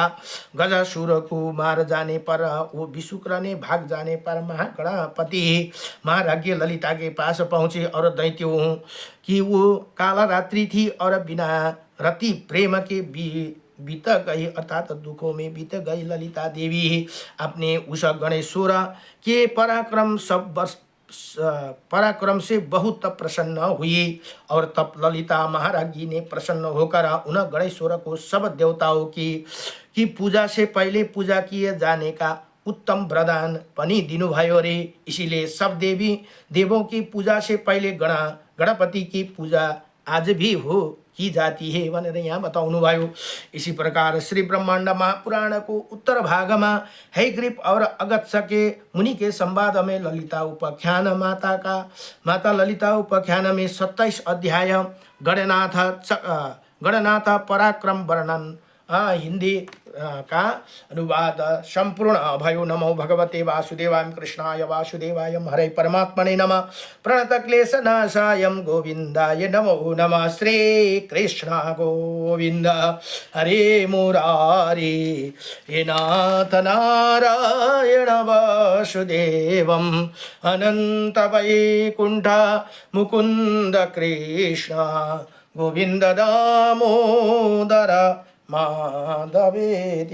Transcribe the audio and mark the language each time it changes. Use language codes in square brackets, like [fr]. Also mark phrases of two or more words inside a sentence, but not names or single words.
[hi] गजासुर को मार जाने पर वो विशुक्र ने भाग जाने पर महागणपति महाराज्ञ ललिता के पास पहुंचे और दैत्यों की वो काला रात्रि थी और बिना रति प्रेम के बीत गई अर्थात दुखों में बीत गई ललिता देवी अपने उस गणेश्वर के पराक्रम से बहुत प्रसन्न हुई और तब ललिता महाराजी ने प्रसन्न होकर उन गणेश्वर को सब देवताओं की पूजा से पहले पूजा किए जाने का उत्तम वरदान [ne] पनि दिनुभयो रे। [hi] इसीलिए सब देवों की पूजा से पहले गणपति की पूजा आज भी की जाती है [ne] भनेर यहाँ बताउनु भयो। [hi] इसी प्रकार श्री ब्रह्मांड महापुराण को उत्तर भाग में हैग्रीव और अगत्य के मुनि के संवाद में ललिता उपाख्यान माता ललिता उपाख्यान में 27 अध्याय गणनाथ पराक्रम वर्णन हिंदी का अनुवाद संपूर्ण भयो। [sa] नमो भगवते वासुदेवाय कृष्णाय वासुदेवाय हरे परमात्मने नमः। प्रणत क्लेश नाशाय गोविंदाय नमो नमः। श्री कृष्ण गोविंद हरे मुरारी हे नाथ नारायण वासुदेवम अनंत वैकुंठ मुकुंद कृष्ण गोविंद दामोदर माधवेति।